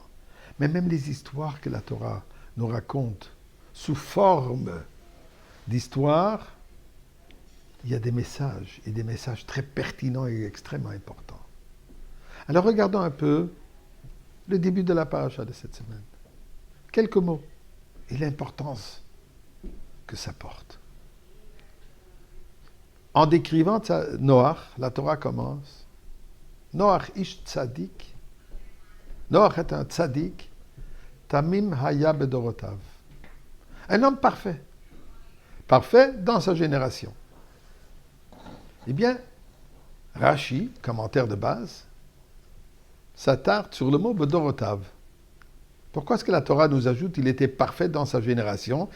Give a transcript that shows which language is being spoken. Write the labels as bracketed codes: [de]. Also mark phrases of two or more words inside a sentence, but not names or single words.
[fr] Mais même les histoires que la Torah nous raconte sous forme d'histoire, il y a des messages, et des messages très pertinents et extrêmement importants. Alors regardons un peu le début de la paracha de cette semaine. Quelques mots et l'importance que ça porte. En décrivant Noach, la Torah commence. [he] נח איש צדיק. [fr] Noach est un tzadik. [he] תמים היה בדורותיו. [fr] Un homme parfait. Parfait dans sa génération. Eh bien, Rashi, commentaire de base, s'attarde sur le mot bedorotav. Pourquoi est-ce que la Torah nous ajoute qu'il était parfait dans sa génération?